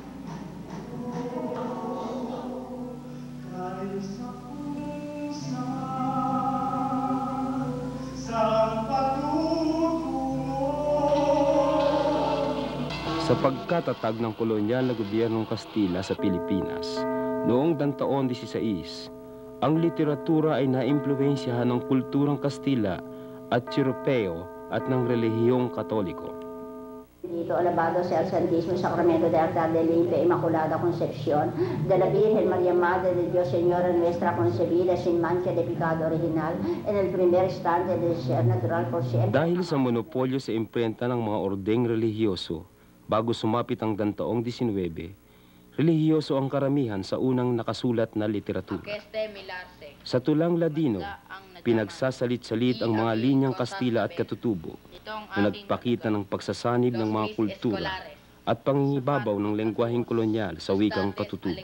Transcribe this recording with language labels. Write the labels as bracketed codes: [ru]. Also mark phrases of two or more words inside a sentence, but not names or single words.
[tl] Sa pagkatatag ng kolonyal na gobyernong Kastila sa Pilipinas, noong taon 16, ang literatura ay naimpluwensyahan ng kulturang Kastila at Europeo at ng relihiyong Katoliko. Dito, [es] alabado sea el Santísimo Sacramento de Altar de Limpia Inmaculada Concepción de la Virgen María Madre de Dios, Señora nuestra, concebida sin mancha de pecado original en el primer instante de ser natural por siempre. [tl] Dahil sa monopolyo sa imprenta ng mga ordeng relihiyoso, bago sumapit ang taong 19, relihiyoso ang karamihan sa unang nakasulat na literatura. Sa tulang Ladino, pinagsasalit-salit ang mga linyang Kastila at Katutubo na nagpakita ng pagsasanib ng mga kultura at pangingibabaw ng lengguwaheng kolonyal sa wikang Katutubo.